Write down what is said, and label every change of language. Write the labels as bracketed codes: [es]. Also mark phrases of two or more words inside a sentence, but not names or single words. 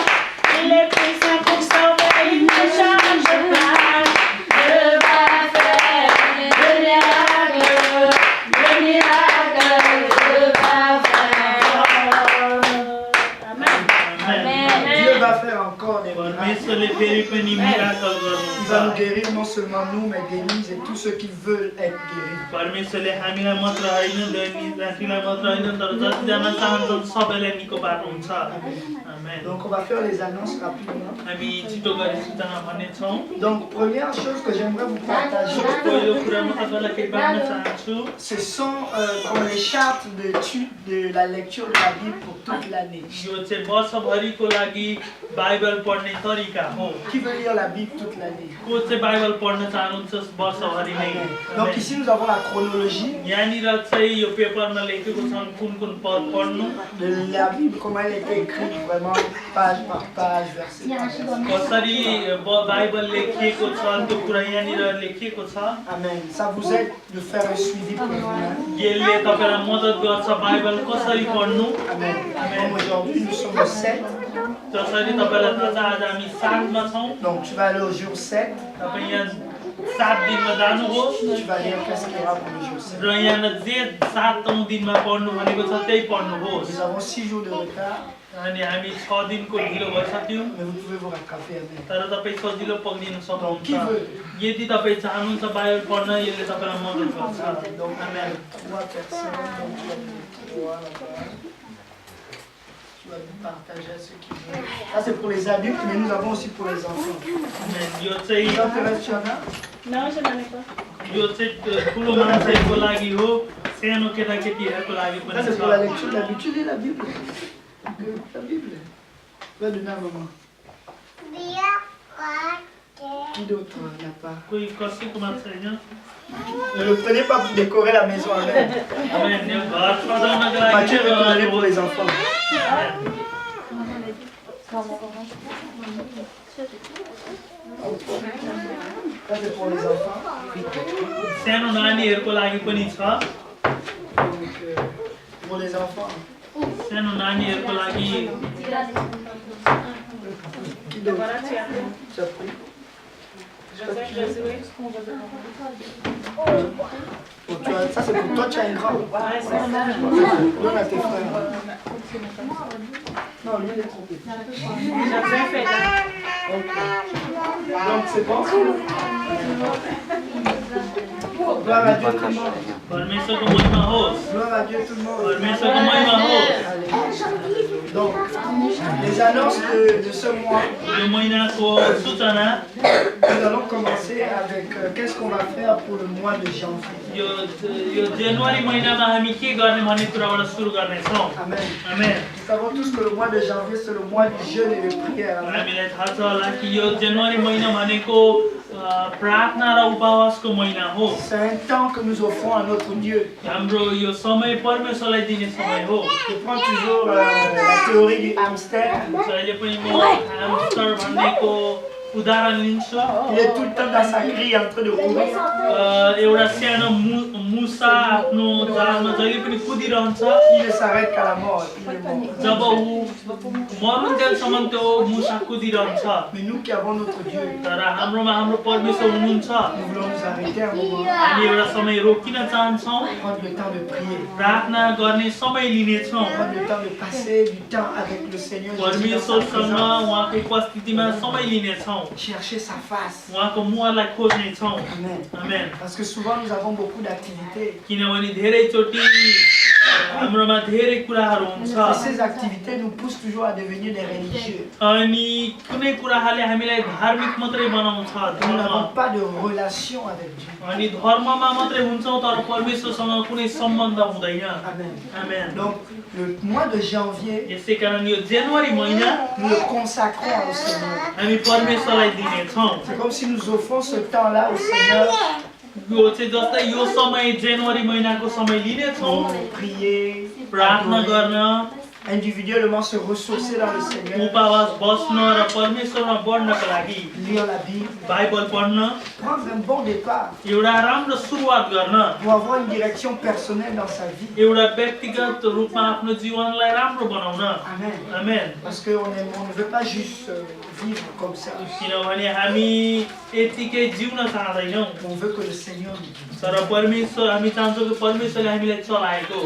[fr] Il est puissant pour sauver, il ne change pas. Dieu va faire des miracles, Dieu va faire. Amen. Dieu va faire encore des miracles. [ne] परमेश्वरले फेरि पनि मिराकल [fr] Il va nous [ne] गर्नुहुन्छ [fr] guérir non seulement nous, mais Denise et tous ceux qui veulent être guéris. [ne] परमेश्वरले हामीलाई मात्र होइन दैनिकलाई मात्र होइन तर जतिजना चाहन्छन् सबैलाई निको पार्नुहुन्छ आमेन [fr] Donc on va faire les annonces rapidement. [ne] हामी छिटो गरी सूचना भन्नेछौँ [fr] Donc première chose que j'aimerais vous partager, [ne] पहिलो कुरा म तपाईँलाई केही बाँड्न चाहन्छु [fr] ce sont comme les chartes d'étude de la lecture de la Bible pour toute l'année. [ne] यो चाहिँ वर्षभरिको लागि बाइबल पढ्ने तरिका हो [fr] Qui veut lire la Bible toute l'année? [ne] को चाहिँ बाइबल पढ्न चाहनुहुन्छ वर्षभरि नै [fr] Donc ici nous avons la chronologie [ne] यहाँनिर चाहिँ यो पेपरमा लेखेको छन् कुन कुन पद पढ्नु [fr] de la Bible, comment elle était écrite vraiment page par page, verset par verset. [ne] कसरी बाइबल लेखिएको छ त्यो कुरा यहाँनिर लेखिएको छ [fr] Amen. Ça vous aide de faire un suivi pour vous-même. [ne] यसले तपाईँलाई मद्दत गर्छ बाइबल कसरी पढ्नु [fr] Amen. Comme aujourd'hui nous sommes au 7. [ne] जसरी तपाईँलाई थाहा छ आज हामी 7 मा छौँ [fr] Donc tu vas aller au jour 7. [ne] तपाईँ यहाँ 7 दिनमा जानुहोस् [fr] Tu vas lire qu'est-ce qu'il y aura pour le jour 7. [ne] र यहाँ जे 7औं दिनमा पढ्नु भनेको छ त्यही पढ्नुहोस् [fr] Nous avons 6 jours de retard, [ne] अनि हामी 6 दिनको ढिलो भइसक्यौँ [fr] mais vous pouvez vous rattraper. Amen. [ne] तर तपाईँ सजिलो पक्रिन [fr] Donc qui [ne] सक्नुहुन्छ [fr] veut? [ne] यदि तपाईँ चाहनुहुन्छ बाइबल पढ्न यसले तपाईँलाई मद्दत गर्छ [fr] Donc [ne] आमेन [fr] 3 personnes, donc tu vas mettre 3 là-bas. Tu vas nous partager à ceux qui veulent. Ça c'est pour les adultes, mais nous avons aussi pour les enfants. [ne] आमेन यो चाहिँ [fr] Jean Thérèse, tu en as? Non, je n'en ai pas. [ne] यो चाहिँ ठुलो मान्छेको लागि हो सानो केटाकेटीहरूको लागि [fr] Ça [ne] पनि [fr] c'est [ne] छ [fr] pour la lecture de la Bible. Tu lis la Bible? La Bible. Tu vas donner à maman. Qui d'autre n'a pas? [ne] कोही कसैकोमा छैन [fr] Ne le prenez pas pour décorer la maison. Amen. [ne] आमेन यो घर सजाउनको लागि [fr] Mathieu veut te donner pour les enfants. Ça c'est pour les enfants. [ne] सानो नानीहरूको लागि पनि छ [fr] Donc, pour les enfants. [ne] सानो नानीहरूको लागि [fr] Qui d'autre? Tu as pris? Ça c'est pour toi, tu as un grand. Donne à tes frères. Non, lui il est trop petit. Ok. Donc c'est bon? Gloire à Dieu tout le monde. [ne] परमेश्वरको महिमा होस् [fr] Gloire à Dieu tout le monde. [ne] परमेश्वरको महिमा होस् [fr] Alléluia. Donc, les annonces de ce mois, [ne] यो महिनाको सूचना [fr] nous allons commencer avec qu'est-ce qu'on va faire pour le mois de janvier. [ne] यो जनवरी महिनामा हामी के गर्ने भन्ने कुराबाट सुरु गर्नेछौँ [fr] Amen. [ne] आमेन [fr] Nous savons tous que le mois de janvier, c'est le mois du jeûne et de prière. Amen. [ne] हामीलाई थाहा छ होला कि यो जनवरी महिना भनेको प्रार्थना र उपवासको महिना हो [fr] C'est un temps que nous offrons à notre Dieu. [ne] हाम्रो यो समय परमेश्वरलाई दिने समय हो [fr] Je prends toujours la théorie du hamster. [ne] जहिले पनि म ह्यामस्टर भन्नेको उदाहरण लिन्छु [fr] Il est tout le temps dans sa grille en train de courir. [ne] एउटा सानो मुसा आफ्नो जालमा जहिले पनि कुदिरहन्छ [fr] Il ne s'arrête qu'à la mort. Il est mort. [ne] जब ऊ मरुन्जेलसम्म त्यो मुसा कुदिरहन्छ [fr] Mais nous qui avons notre Dieu, [ne] तर हाम्रोमा हाम्रो परमेश्वर हुनुहुन्छ [fr] nous voulons nous arrêter un moment, [ne] हामी एउटा समय रोकिन चाहन्छौँ [fr] prendre le temps de prier, [ne] प्रार्थना गर्ने समय लिनेछौँ [fr] prendre le temps de passer du temps avec le Seigneur Jésus dans sa [ne] परमेश्वरसँग [fr] présence, [ne] उहाँको उपस्थितिमा समय लिनेछौँ [fr] chercher sa face. [ne] उहाँको मुहारलाई खोज्नेछौँ [fr] Amen. [ne] आमेन [fr] Parce que souvent nous avons beaucoup d'activités. [ne] किनभने धेरैचोटि हाम्रोमा धेरै कुराहरू [fr] Et [ne] हुन्छ [fr] ces activités nous poussent toujours à devenir des religieux. [ne] अनि कुनै कुराहरूले हामीलाई धार्मिक मात्रै बनाउँछ [fr] Nous [ne] धर्म [fr] n'avons pas de relation avec Dieu. [ne] अनि धर्ममा मात्रै हुन्छौँ तर परमेश्वरसँग कुनै सम्बन्ध हुँदैन [fr] Amen. [ne] आमेन [fr] Donc le mois de janvier, [ne] यसै कारण यो जनवरी महिना [fr] nous le consacrons au Seigneur. [ne] हामी परमेश्वरलाई दिनेछौँ [fr] C'est comme si nous offrons ce temps-là au Seigneur [ne] यो चाहिँ जस्तै यो समय जनवरी महिनाको समय लिनेछौँ [fr] pour prier, [ne] प्रार्थना [fr] adorer, [ne] गर्न [fr] individuellement se ressourcer dans le Seigneur, [ne] उपवास बस्न र परमेश्वरमा बढ्नका लागि [fr] lire la Bible, [ne] बाइबल पढ्न [fr] prendre un bon départ [ne] एउटा राम्रो सुरुवात गर्न [fr] pour avoir une direction personnelle dans sa vie. [ne] एउटा व्यक्तिगत रूपमा आफ्नो जीवनलाई राम्रो बनाउन [fr] Amen. [ne] आमेन [fr] Parce qu'on ne veut pas juste vivre comme ça. [ne] किनभने हामी यतिकै जिउन चाहँदैनौँ [fr] On veut que le Seigneur nous guide. [ne] तर परमेश्वर हामी चाहन्छौँ कि परमेश्वरले हामीलाई चलाएको